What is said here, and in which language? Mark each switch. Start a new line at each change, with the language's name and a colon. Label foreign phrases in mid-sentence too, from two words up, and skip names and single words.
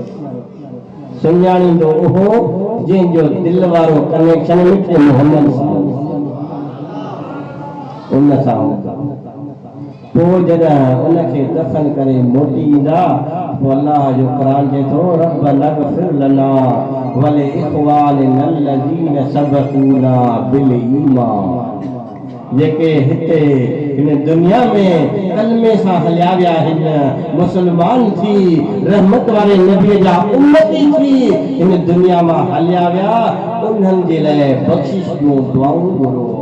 Sindhi: सुञाणींदो उहो जंहिंजो दिलि वारो कनेक्शन मिठे मोहम्मद सां उन सां हूंदा। पोइ जॾहिं उनखे दफ़न करे मोटी ईंदा पोइ अल्लाह जो क़ुरान चए थो
Arabic: ربنا اغفر لنا ولإخواننا الذين سبقونا بالإيمان.
Sindhi: जेके हिते हिन दुनिया में कलमे सां हलिया विया आहिनि, मुस्लमान थी रहमत वारे नबीअ जा उम्मती थी हिन दुनिया मां हलिया विया, उन्हनि जे लाइ बख़्शिश जूं दुआऊं घुरो।